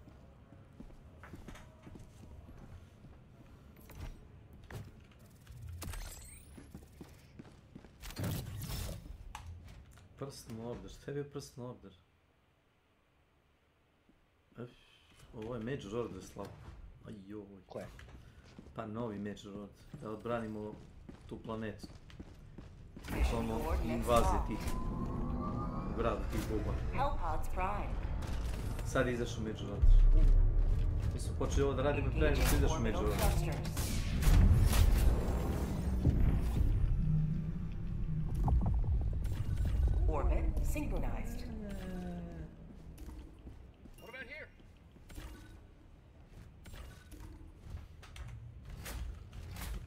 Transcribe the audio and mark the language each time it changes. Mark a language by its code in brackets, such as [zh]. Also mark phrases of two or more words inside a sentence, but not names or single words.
[en] Personal order, [sr] šta je bio [en] personal order? [sr] Ovo je [en] major order [sr] slabo. Ajoj. Koje? Pa novi [en] major order. [sr] Da odbranimo tu planetu. Ono invazije tih grada, tih boba. [en] Hellpods Prime. [sr] Sad je izašao [en] major order. [sr] Mi smo počeli ovo da radimo pre nego što izašao [en] major order. Orbit synchronized. What about here?